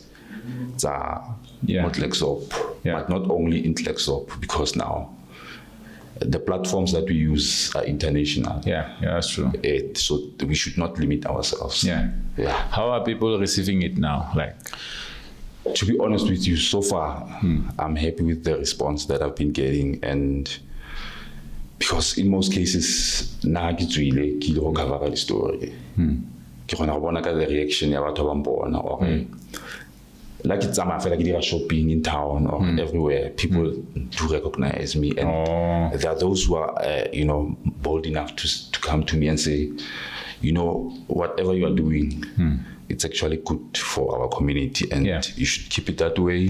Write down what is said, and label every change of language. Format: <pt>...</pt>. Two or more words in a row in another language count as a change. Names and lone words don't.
<en>It's Klerksdorp, but not only in Klerksdorp, because now the platforms that we use are international. Yeah, that's true. So we should not limit ourselves. Yeah. How are people receiving it now? Like, to be honest with you, so far, I'm happy with the response that I've been getting, and because in most cases,</en> <tn>na ke tswile ke go</tn> <en>cover the story.</en> <tn>Ke gona go bona ka</tn> <en>the reaction</en> <tn>ya batho ba mbona,</tn> <en>or like it's like dira shopping in town or everywhere, people do recognize me, and there are those who are bold enough to come to me and say, whatever you are doing, it's actually good for our community, and you should keep it that way.</en>